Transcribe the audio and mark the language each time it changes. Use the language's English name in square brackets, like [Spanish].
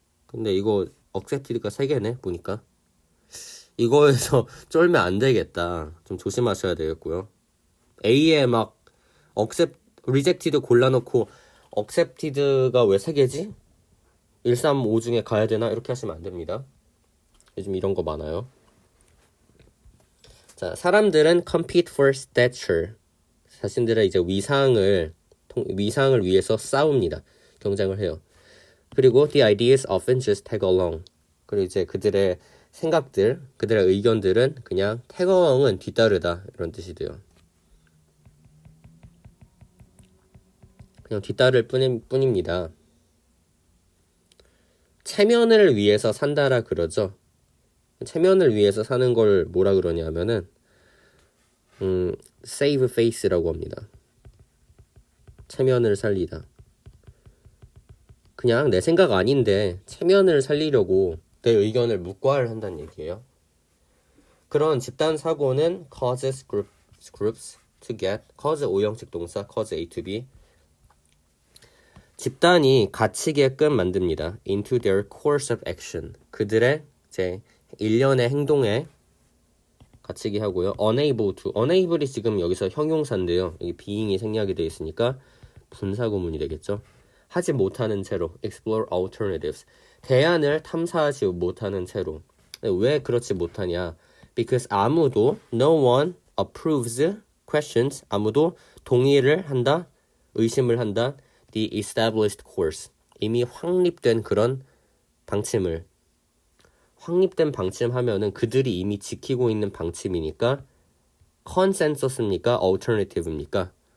[Korean] 근데 이거 accepted가 3개네 보니까. 이거에서 쫄면 안 되겠다. 좀 조심하셔야 되겠고요. A에 막 rejected 골라놓고 accepted가 왜 3개지? 1, 3, 5 중에 가야 되나? 이렇게 하시면 안 됩니다. 요즘 이런 거 많아요. 자, 사람들은 [English] compete for stature. [Korean] 자신들의 이제 위상을 위해서 싸웁니다. 경쟁을 해요. 그리고 [English] the ideas often just tag along. [Korean] 그리고 이제 그들의 생각들, 그들의 의견들은 그냥 tag along은 뒤따르다 이런 뜻이 돼요. 그냥 뒤따를 뿐입니다. 체면을 위해서 산다라 그러죠. 체면을 위해서 사는 걸 뭐라 그러냐면은 save face라고 합니다. 체면을 살리다. 그냥 내 생각 아닌데 체면을 살리려고 내 의견을 묵과를 한다는 얘기예요. 그런 집단 사고는 [English] causes groups to get [Korean] cause 오형식 동사 cause A to B 집단이 갇히게끔 만듭니다. [English] into their course of action [Korean] 그들의 제 일련의 행동에 갇히게 하고요. unable이 지금 여기서 형용사인데요. 여기 being이 생략이 되어 있으니까 분사구문이 되겠죠. 하지 못하는 채로 [English] explore alternatives [Korean] 대안을 탐사하지 못하는 채로 왜 그렇지 못하냐 because 아무도 [English] no one approves questions [Korean] 아무도 동의를 한다 의심을 한다 [English] the established course [Korean] 이미 확립된 그런 방침을 확립된 방침 하면은 그들이 이미 지키고 있는 방침이니까 consensus입니까? alternative입니까?